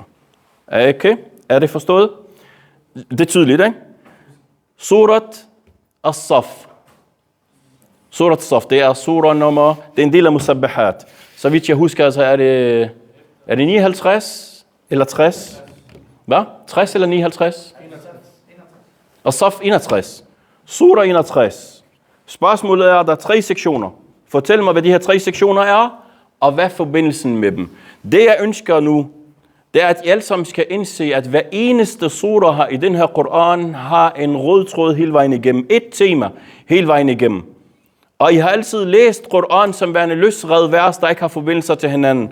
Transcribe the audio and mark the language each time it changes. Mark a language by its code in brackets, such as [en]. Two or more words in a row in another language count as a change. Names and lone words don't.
[da] Okay? Er det forstået? Det er tydeligt, ikke? Surat As-Saf. Surat As-Saf, det er sura nummer, det er en del af Musabbahat. Så vidt jeg husker, så er det 59 eller 60? Hvad? 60 eller 59? As-Saf 61. Sura 61. Spørgsmålet er, der er 3 sektioner. Fortæl mig, hvad de her 3 sektioner er, og hvad er forbindelsen med dem. Det jeg ønsker nu, det er, at I alle sammen skal indse, at hver eneste sura her i den her Koran har en rød tråd hele vejen igennem. Et tema hele vejen igennem. Og I har altid læst Koran som værende løsrevet vers, der ikke har forbindelser til hinanden.